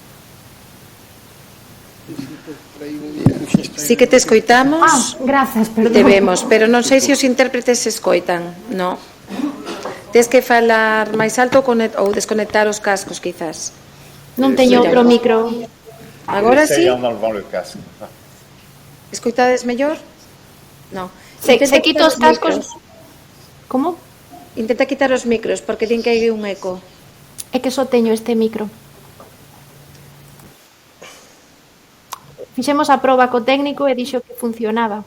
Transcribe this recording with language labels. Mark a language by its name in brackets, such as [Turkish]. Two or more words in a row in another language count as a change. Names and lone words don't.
[Galician] Sí que te escoitamos. Grazas, perdón. Te vemos, pero non sei se os intérpretes se escoitan. No. Tens que falar máis alto ou desconectar os cascos, quizás. Non teño outro micro. Agora sí? [French] enlevant le casque. [Galician] Escoitades mellor? No. Se Intenta quito quitar os cascos. Como? Intenta quitar os micros, porque din que hai un eco. É que só teño este micro. Fixemos a proba co técnico e dixo que funcionaba.